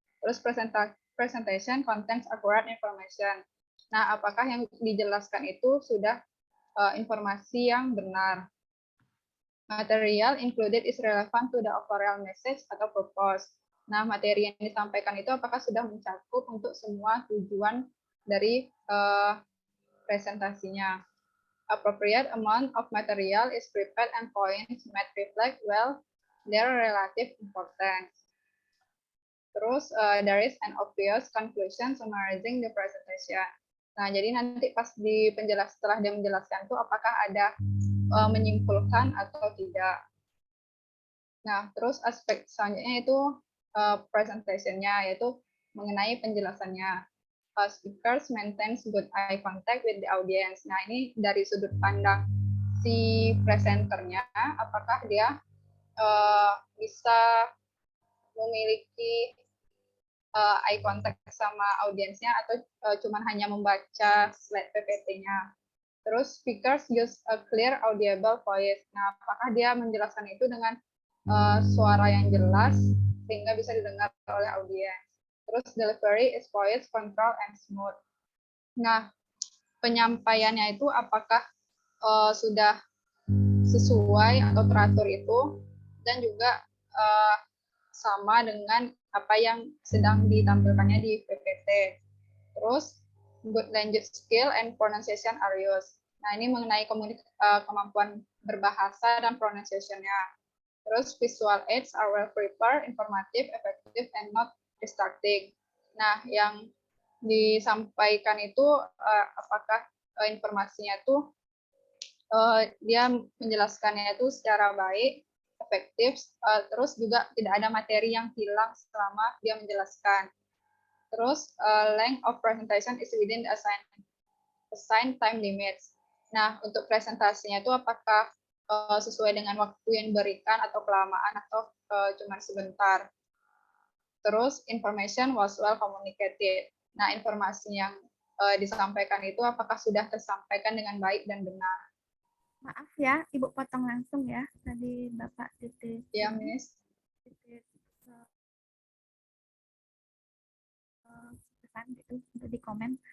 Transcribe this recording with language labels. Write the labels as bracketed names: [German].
[English] Terus presentation contains accurate information. [Indonesian] Nah, apakah yang dijelaskan itu sudah informasi yang benar. [English] Material included is relevant to the overall message atau purpose. [Indonesian] Nah, materi yang disampaikan itu apakah sudah mencakup untuk semua tujuan dari presentasinya. [English] Appropriate amount of material is prepared and points might reflect well their relative importance. Terus, there is an obvious conclusion summarizing the presentation. [Indonesian] Nah, jadi nanti pas setelah dia menjelaskan itu apakah ada menyimpulkan atau tidak. Nah, terus aspek selanjutnya itu presentation-nya, yaitu mengenai penjelasannya. [English] Speakers maintains good eye contact with the audience. [Indonesian] Nah, ini dari sudut pandang si presenternya, apakah dia bisa memiliki eye contact sama audiensnya atau cuma hanya membaca slide PPT-nya. Terus [English] speakers use a clear audible voice. [Indonesian] Nah, apakah dia menjelaskan itu dengan suara yang jelas sehingga bisa didengar oleh audiens. [English] Terus delivery is poised, control, and smooth. [Indonesian] Nah, penyampaiannya itu apakah sudah sesuai atau teratur itu, dan juga sama dengan apa yang sedang ditampilkannya di PPT. [English] Terus good language skill and pronunciation are used. [Indonesian] Nah, ini mengenai kemampuan berbahasa dan pronunciation-nya. [English] Terus visual aids are well prepared, informative, effective, and not distracting. [Indonesian] Nah, yang disampaikan itu apakah informasinya itu dia menjelaskannya itu secara baik, efektif, terus juga tidak ada materi yang hilang selama dia menjelaskan. [English] Terus length of presentation is within the assigned time limits. [Indonesian] Nah, untuk presentasinya itu apakah sesuai dengan waktu yang diberikan atau kelamaan atau cuma sebentar. [English] Terus information was well communicated. [Indonesian] Nah, informasi yang disampaikan itu apakah sudah tersampaikan dengan baik dan benar. Maaf ya, Ibu potong langsung ya. Tadi Bapak titip. Ya, Miss. Pesan gitu untuk di komen.